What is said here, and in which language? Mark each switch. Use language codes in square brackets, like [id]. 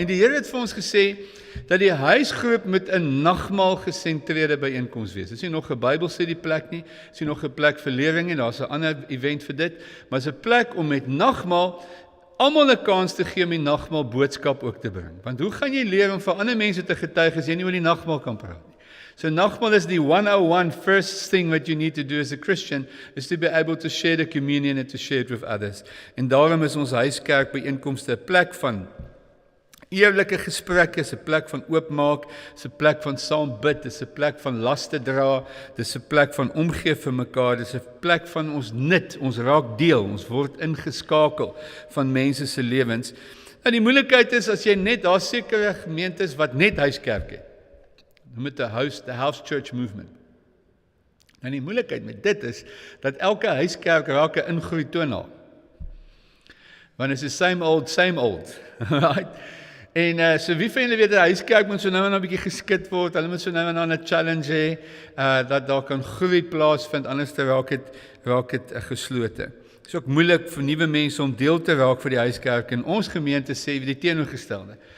[af] En die Here het vir ons gesê dat die huisgroep met 'n nagmaal gesentreerde byeenkoms wees. Dis nie nog 'n Bybelstudieplek nie, dis nie nog 'n plek vir lering nie, daar's 'n ander event vir dit, maar dis 'n plek om met nagmaal almal 'n kans te gee om die nagmaal boodskap ook te bring. Want hoe gaan jy leer om vir ander mense te getuig as jy nie oor die nagmaal kan praat nie? So nagmaal is die [en] 101 first thing that you need to do as a Christian is to be able to share the communion and to share it with others. [af] En daarom is ons huiskerk byeenkomste 'n plek van eerlike gesprekke, is 'n plek van oopmaak, is 'n plek van saam bid, is 'n plek van laste dra, dis 'n plek van omgee vir mekaar, dis 'n plek van ons nut, ons raak deel, ons word ingeskakel van mense se lewens. En die moeilikheid is as jy net daar sekere gemeentes wat net huiskerk het. Noem dit [en] the house church movement. [af] En die moeilikheid met dit is dat elke huiskerk raak 'n ingroei tonaal. Want dit is [en] same old, right? [af] En so wie van julle weet 'n huiskerk moet so nou en dan 'n bietjie geskit word, hulle moet so nou en dan 'n challenge hê, dat daar kan groei plaasvind, anders raak dit geslote. Dit is ook moeilik vir nuwe mense om deel te raak vir die huiskerk en ons gemeente sê die teenoorgestelde.